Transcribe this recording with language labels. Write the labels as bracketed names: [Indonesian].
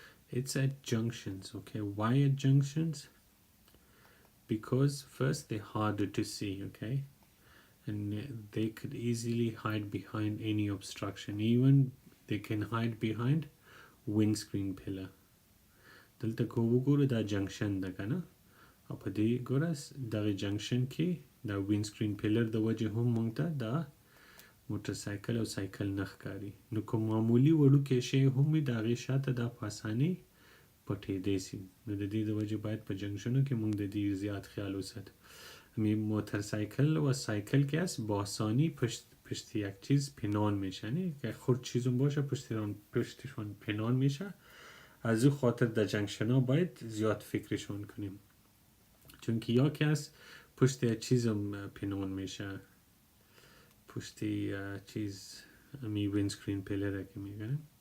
[English] It's at junctions. Okay, why at junctions? Because first they're harder to see, okay, and they could easily hide behind any obstruction. Even they can hide behind windscreen pillar. [Pashto] دلته کو وګورو دا جنکشن ده کنه، او په دې ګوره دغه جنکشن کې دا وینډ سکرین پیلر د وجه هم مونږ ته دا موټرسایکل او سایکل نه ښکاري. نو کوم معمولي وړوکی شی هم وي د هغې شاته دا په اسانۍ پټېدی سي. نو د دې د وجې باید په جنکشنو کې موږ د دې زیات خیال وساتو. [Persian] موترسایکل و سایکل که هست با آسانی پشت یک چیز پنهان میشه، نه که خرد چیزون باشه پشتشون پنهان میشه. از او خاطر در جنکشن ها باید زیاد فکرشون کنیم، چون که یا که هست پشت یک چیزم پنهان میشه، پشت چیز می وینسکرین پیلر که میگن.